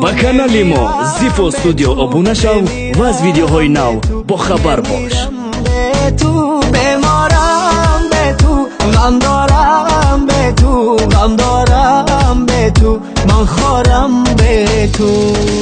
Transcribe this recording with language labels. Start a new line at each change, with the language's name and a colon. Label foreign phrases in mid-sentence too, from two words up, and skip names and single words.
Tajik: ба канали мо Зифо студио обуна шав ва аз видеоҳои нав бо хабар бош.
Persian: به تو، بیمارم به تو، غم دارم به تو، غم دارم به تو، من خورم به تو.